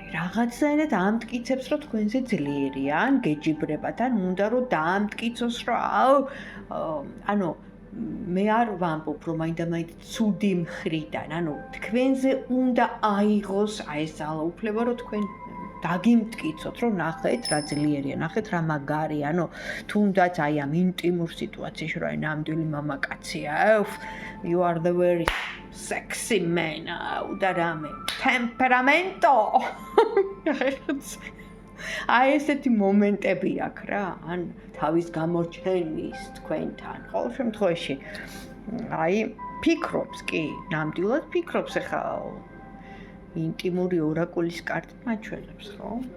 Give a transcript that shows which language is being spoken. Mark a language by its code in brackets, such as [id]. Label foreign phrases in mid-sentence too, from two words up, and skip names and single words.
[ka] რაღაცნაირად ამტკიცებს, რომ თქვენზე ძლიერია, ან გეჯიბრებათ, ან უნდა რომ დაამტკიცოს, რომ ანუ მე არ ვამბობ, რომ მაინდა-მაინც ცუდი მხრიდან, ანუ თქვენზე უნდა აიღოს აი ეს ძალაუფლება, რომ თქვენ დაგიმტკიცოთ, რომ ნახეთ რა ძლიერია, ნახეთ რა მაგარია, ანუ თუნდაც აი ამ ინტიმურ სიტუაციაში, რომ აი ნამდვილი მამაკაცია, [en] you are the very sexy man, [ka] და რამე, temperamento. აი ესეთი მომენტები აქვს რა, ან თავის გამორჩენის თქვენთან, ყოველ შემთხვევაში აი ფიქრობს კი, ნამდვილად ფიქრობს ახლა ინტიმური ორაკულის კარტით მაჩვენებს, ხო?